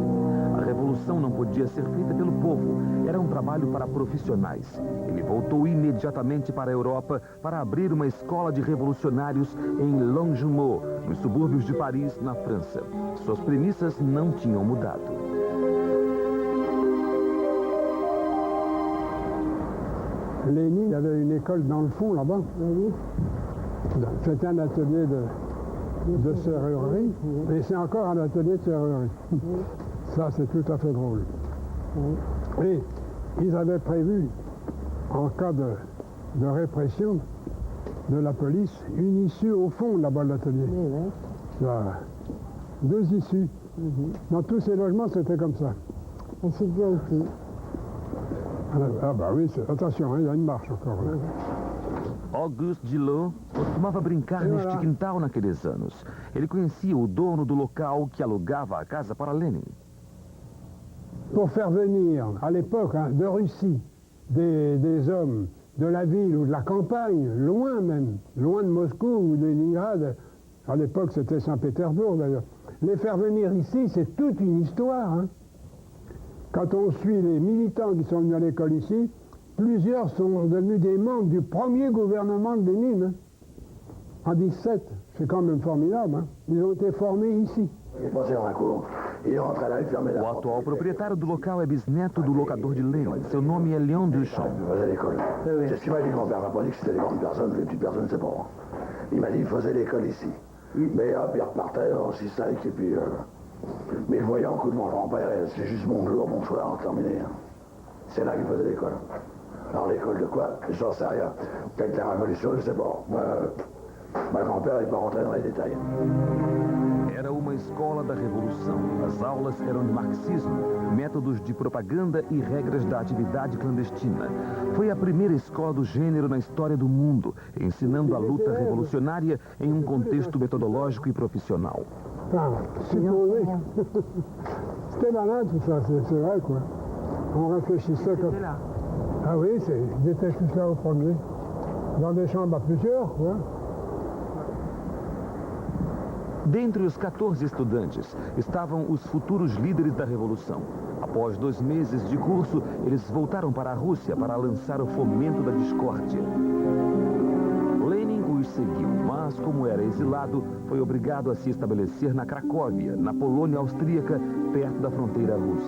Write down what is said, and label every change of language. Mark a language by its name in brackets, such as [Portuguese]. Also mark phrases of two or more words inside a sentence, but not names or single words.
[Portuguese] A revolução não podia ser feita pelo povo, era um trabalho para profissionais. Ele voltou imediatamente para a Europa para abrir uma escola de revolucionários em Longjumeau, nos subúrbios de Paris, na França. Suas premissas não tinham mudado. [French] Lénine avait une école dans le fond, là-bas. C'était un atelier de serrurerie, et c'est encore un atelier de serrurerie. Ça, c'est tout à fait drôle. Et ils avaient prévu, en cas de répression de la police, une issue au fond, là-bas, de l'atelier. Deux issues. Dans tous ces logements, c'était comme ça. Et c'est bien aussi. Ah bah oui, attention, il y a une marche encore là. [Portuguese] Auguste Gillot costumava brincar neste quintal naqueles anos. Ele conhecia o dono do local que alugava a casa para Lenin. [French] Pour faire venir, à l'époque, de Russie, des hommes de la ville ou de la campagne, loin même, loin de Moscou ou de Leningrad, à l'époque c'était Saint-Pétersbourg d'ailleurs, les faire venir ici, c'est toute une histoire, hein. Quand on suit les militants qui sont venus à l'école ici, plusieurs sont devenus des membres du premier gouvernement de Lénine, hein, en 17. C'est quand même formidable, hein. Ils ont été formés ici. [Portuguese] O atual proprietário do local é bisneto do locador de Lenin. Seu nome é Léon Duchamp. [French] C'est ce qu'il m'a dit, mon père m'a pas dit que c'était des grandes personnes, les petites personnes, c'est bon. Il m'a dit qu'il faisait l'école ici. Mais hop, il repartait aussi sec, et puis... Mais voyant que mon grand-père, c'est juste bonjour, bonsoir, terminé. C'est là qu'il faisait l'école. Alors l'école de quoi? J'en sais rien. Peut-être la révolution, je sais pas. Ma grand-père n'est pas rentré dans les détails. [Portuguese] Era uma escola da revolução. As aulas eram de marxismo, métodos de propaganda e regras da atividade clandestina. Foi a primeira escola do gênero na história do mundo, ensinando a luta revolucionária em um contexto metodológico e profissional. [French] Enfin, supposé. C'était malin tout ça, c'est vrai quoi. On réfléchissait comme... Ah oui, ils étaient tous là au premier. Dans des chambres à plusieurs, quoi. [Portuguese] Dentre os 14 estudantes estavam os futuros líderes da revolução. Após 2 meses de curso, eles voltaram para a Rússia para lançar o fomento da discórdia. Lenin os seguiu, mas como era exilado, foi obrigado a se estabelecer na Cracóvia, na Polônia austríaca, perto da fronteira russa.